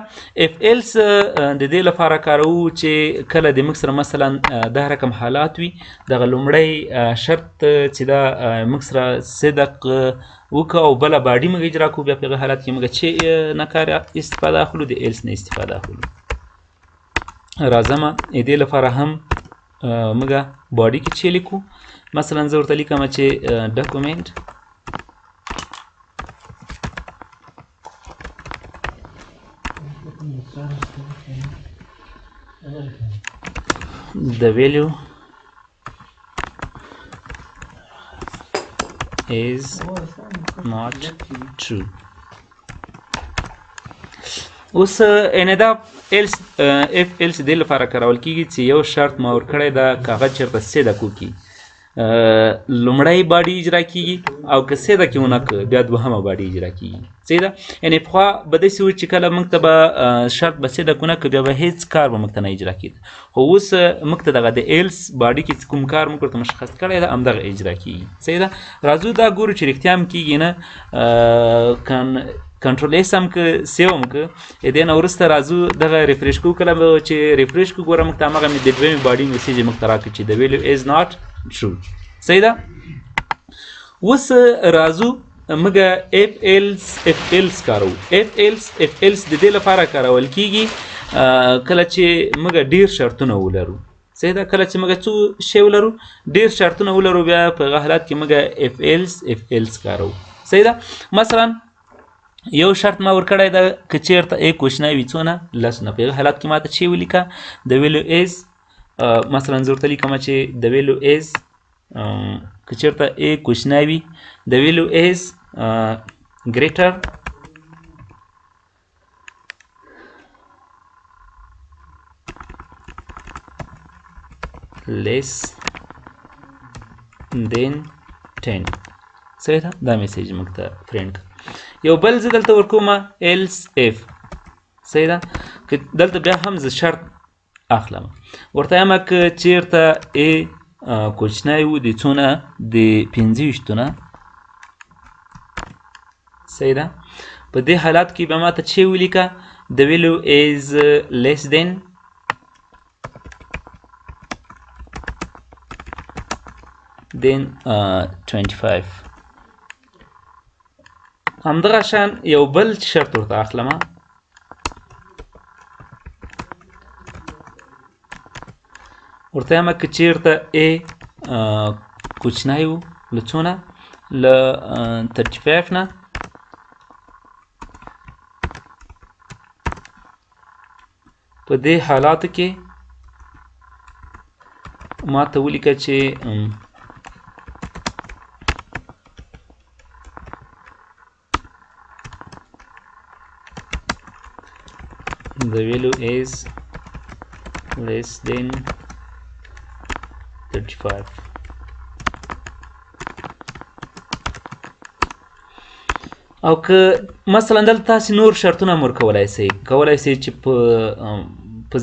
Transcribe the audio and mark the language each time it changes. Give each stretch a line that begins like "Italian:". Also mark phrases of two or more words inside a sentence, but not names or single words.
English: if else
Pashto: د دې لپاره کاروو چې کله د موږ سره مثلا دا رقم حالات وي، دغه لومړی شرط چې دا موږ سره صدق وکړه او بله باډي موږ اجرا کوو، بیا په هغه حالت کې موږ چې نه کار استفاده اخلو؟ د ایلس نه استفاده اخلو. راځم دې لپاره هم موږ باډي کې چې لیکو مثلا زه ورته لیکم چې
English: document the value is not true.
Pashto: اوس ان دا
English: else if else
Pashto: د لپاره کارول کیږي چې یو شرط ما ورکړی دا کاغذ چېرته صدق وکړي لومړی باډي اجرا کیږي او که صدق یې ونه کړ بیا دوهمه باډي اجرا کیږي صحیح ده یعنې پخوا به داسې و چې کله موږ ته به شرط به صدق ونه کړ بیا به هېڅ کار به موږ ته نه اجرا کېده خو اوس موږ ته دغه د ایلس باډي کې کوم کار موږ ورته مشخص کړی ده همدغه اجرا کیږي صحیح ده راځو دا ګورو چې رښتیا هم کیږي نه
English: control S
Pashto: هم که سیو هم که دې نه وروسته راځو دغه ریفریش کوو کله به چې ریفریش کوو ګوره موږ ته همغه د دویمې باډي میسیج یې موږ ته راکړي چې
English: the value is not true
Pashto: صحیح ده اوس راځو موږ
English: if else
Pashto: کارو
English: if else
Pashto: د دې لپاره کارول کیږي کله چې موږ ډیر شرطونه ولرو صحیح ده کله چې موږ څو شی ولرو ډیر شرطونه ولرو بیا په هغه حالت کې موږ
English: if else
Pashto: کارو صحیح ده مثلا یو شرط ما ورکړی ده که چېرته ا کوشنی وي څونه لس نه په هغه حالت کې ماته چې ولیکه
English: the value is
Pashto: مثلا زه ورته لیکم چې
English: the value is
Pashto: که چېرته ا کوشنی وي
English: the value is greater less than 10
Pashto: صحیح ده دا میسیج موږ ته پرینټ یو بل زه دلته ورکوم
English: else if
Pashto: صحیح ده که دلته بیا هم زه شرط اخلم ورته وایم که چېرته ا کوچنی و د څونه د 25 نه صحیح ده په دې حالت کې به ماته چې ولیکه
English: the value is less than
Pashto: then 25 همدغه شان یو بل شرط ورته اخلم ورته وایم که چېرته ا کوچنی و له څونه له 35 نه په دې حالاتو کې ما ته ولیکه چې
English: the value is less than 35
Pashto: او که مثلا دلته تاسې نور شرطونه هم ورکولی سئ کولی سئ چې په